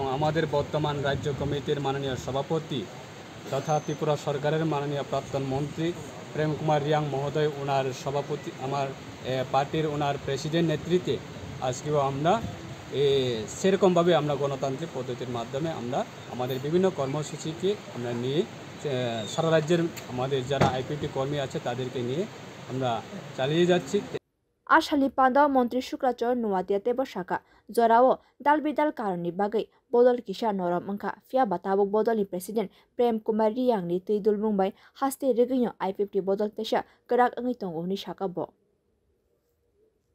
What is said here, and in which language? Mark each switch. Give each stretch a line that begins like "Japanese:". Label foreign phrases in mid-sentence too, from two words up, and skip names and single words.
Bangla: আমাদের বর্তমান রাজ্য কমিটির মাননীয় সভাপতি তথা ত্রিপুরা সরকারের মাননীয় প্রাক্তন মন্ত্রী প্রেম কুমার রিয়াং মহোদয় ওনার সভাপতি আমার পার্টির ওনার প্রেসিডেন্ট নেতৃত্বে আজকেও আমরা সেরকমভাবে আমরা গণতান্ত্রিক পদ্ধতির মাধ্যমে আমরা আমাদের বিভিন্ন কর্মসূচিকে আমরা নিয়ে সারা রাজ্যের আমাদের যারা আইপিএফটি কর্মী আছে তাদেরকে নিয়ে আমরা চালিয়ে যাচ্ছি।
Kok Borok: Ashali Pandao Montri Shuklachar Nuwate Bashaka Zorao Dalbidal Karani Bagai Bodol Kisha Noram Manka Fia Batabuk Bodoli President Prem Kumar Riyang ni Tidul Mumbai Haste Regino IPFT Bodol Tesha Kerak Angitongo ni Shaka Bo.